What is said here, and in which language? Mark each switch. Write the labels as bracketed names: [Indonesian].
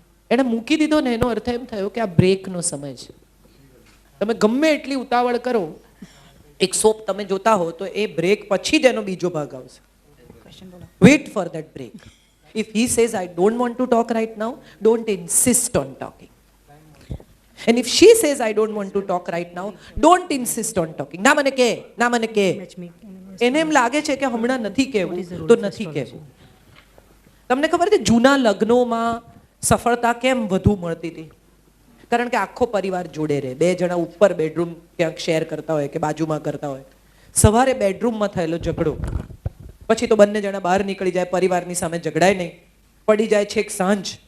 [Gujarati] એને મૂકી દીધો ને એનો અર્થ એમ થયો કે આ બ્રેકનો સમય છે. તમે ગમે એટલી ઉતાવળ કરો, એક સોપ તમે જોતા હો તો એ બ્રેક પછી જ એનો બીજો ભાગ આવશે. [English] Wait for that break. If he says I don't want to talk right now, don't insist on talking. And if she says I don't want to talk right now, don't insist on talking. [Gujarati] ના મને કે, ના મને કે. એને એમ લાગે છે કે હમણાં નથી કહેવું તો નથી કહેવું. તમને ખબર છે જૂના લગ્નોમાં સફળતા કેમ વધુ મળતી હતી? કારણ કે આખો પરિવાર જોડે રહે. 2 જણા ઉપર બેડરૂમ ક્યાંક શેર કરતા હોય કે બાજુમાં કરતા હોય. સવારે બેડરૂમમાં થયેલો ઝઘડો પછી તો બંને જણા બહાર નીકળી જાય, પરિવારની સામે ઝઘડાય નહીં, પડી જાય છેક સાંજ.